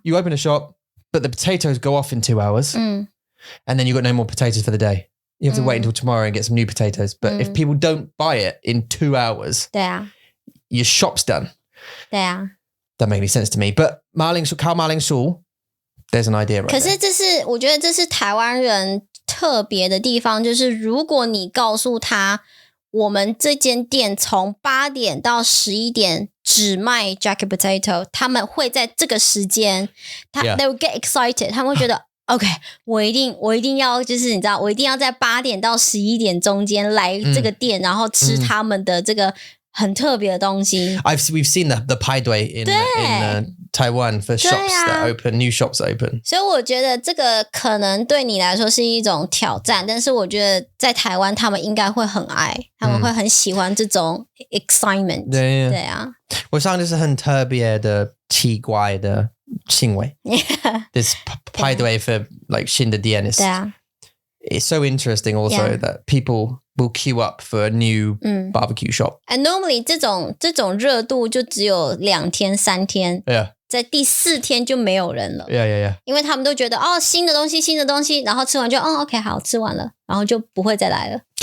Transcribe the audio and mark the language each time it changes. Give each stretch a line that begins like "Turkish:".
English: You open a shop, but the potatoes go off in 2 hours, and then you've got no more potatoes for the day. You have to wait until tomorrow and get some new potatoes. But if people don't buy it in 2 hours,
Chinese: 对啊
English: your shop's done.
Chinese: 对啊
English: Doesn't make any sense to me. But
Chinese: 烤马铃薯,
English: there's an idea right
Chinese: 可是
English: there.
Chinese: 我觉得这是台湾人特别的地方，就是如果你告诉他我们这间店从8点到11点只卖
English: jacket potato，
Chinese: 他们会在这个时间
English: they will get excited，
Chinese: 他们会觉得OK， 我一定要就是你知道，我一定要在8点到11点中间来这个店，然后吃他们的这个很特别的东西。
English: We've seen the 派对 in Taiwan for shops that open, new shops that open.
Chinese: 所以我觉得这个可能对你来说是一种挑战，但是我觉得在台湾他们应该会很爱，他们会很喜欢这种 excitement。对啊，我想这是很特别的奇怪的行为。
English: This 派对 for like
Chinese: 新的店
English: is it's so interesting also that people will queue up for a new barbecue shop. And normally
Chinese: 这种热度就只有2天3天。
English: Yeah.
Chinese: 在第4天就没有人了。
English: Yeah.
Chinese: 因为他们都觉得新的东西，然后吃完就OK 好吃完了，然后就不会再来了。